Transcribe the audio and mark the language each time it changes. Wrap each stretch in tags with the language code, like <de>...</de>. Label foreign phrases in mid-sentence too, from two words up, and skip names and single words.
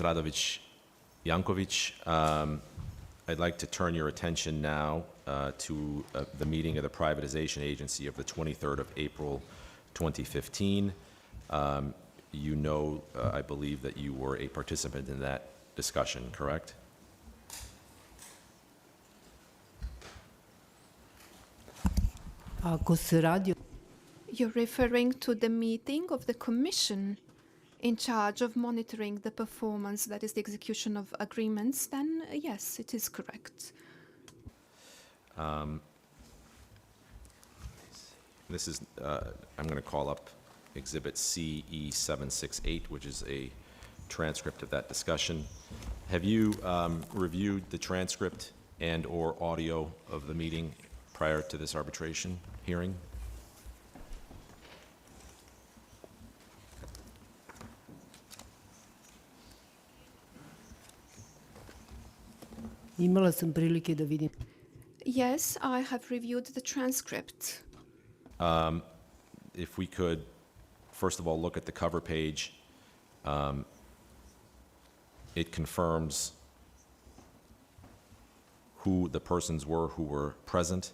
<en>Radovic-Jankovic, I'd like to turn your attention now to the meeting of the Privatization Agency of the 23rd of April, 2015. You know, I believe that you were a participant in that discussion, correct?</en> <sr>Ako se radi</sr> <en>You're referring to the meeting of the Commission in charge of monitoring the performance, that is the execution of agreements, then yes, it is correct. This is, I'm going to call up Exhibit CE768, which is a transcript of that discussion. Have you reviewed the transcript and/or audio of the meeting prior to this arbitration hearing?</en> <sr>imala sam prilike da vidim.</sr> <en>Yes, I have reviewed the transcript. If we could, first of all, look at the cover page. It confirms who the persons were who were present.</en>